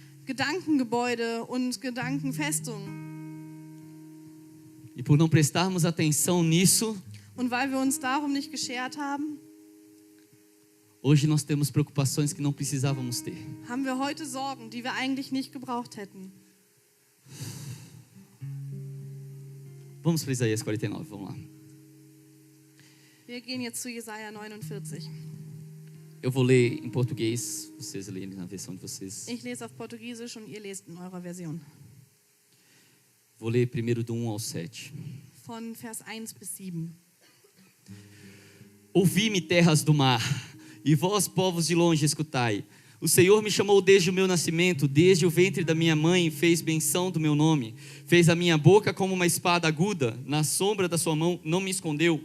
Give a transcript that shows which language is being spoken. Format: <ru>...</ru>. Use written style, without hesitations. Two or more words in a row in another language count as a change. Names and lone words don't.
<de>Gedankengebäude und Gedankenfestungen.</de> <pt>E por não prestarmos atenção nisso,</pt> <de>Und weil wir uns darum nicht geschert haben,</de> <pt>hoje nós temos preocupações que não precisávamos ter.</pt> <de>haben wir heute Sorgen, die wir eigentlich nicht gebraucht hätten.</de> <pt>Vamos para Isaías 49, vamos lá.</pt> <de>Wir gehen jetzt zu Jesaja 49.</de> <pt>Eu vou ler em português, vocês leem na versão de vocês.</pt> <de>Ich lese auf Portugiesisch und ihr lest in eurer Version.</de> <pt>Vou ler primeiro do 1 ao 7.</pt> <de>Von Vers 1 bis 7.</de> <pt>Ouvi-me, terras do mar, e vós, povos de longe, escutai. O Senhor me chamou desde o meu nascimento, desde o ventre da minha mãe, fez menção do meu nome. Fez a minha boca como uma espada aguda, na sombra da sua mão não me escondeu.</pt>